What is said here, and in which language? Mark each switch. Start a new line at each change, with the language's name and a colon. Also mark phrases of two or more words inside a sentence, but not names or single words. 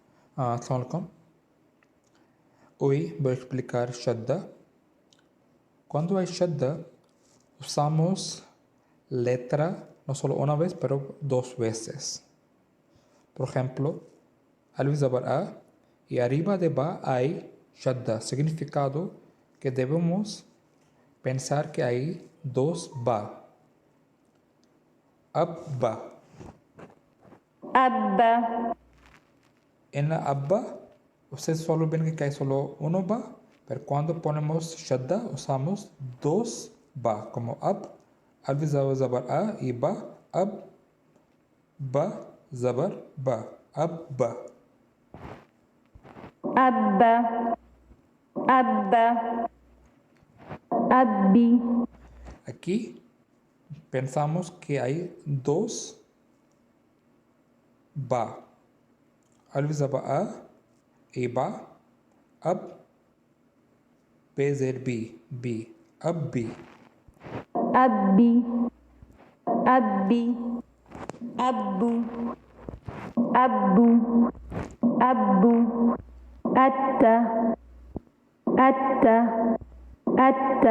Arabic: السلام عليكم.
Spanish: Hoy voy a explicar Shadda. Cuando hay Shadda, usamos letra no solo una vez, pero dos veces. Por ejemplo,
Urdu: الف زبر
Spanish: a y arriba de ba hay Shadda, significado que debemos pensar que hay dos ba.
Arabic: Abba. Abba,
Spanish: En la abba, ustedes solo ven que hay solo uno ba, pero cuando ponemos shadda usamos dos ba, como
Urdu: الف زبر
Spanish: a y ba,
Urdu: ب زبر
Spanish: ba, abba.
Arabic: أبّا، أبّا, Abbi,
Spanish: Aquí pensamos que hay dos ba,
Urdu: الف زبر
Spanish: a y ba,
Arabic: b, abbi. أبّي، أبّي, أبّو، أبّو، أبّو، أتّا، أتّا، أتّا,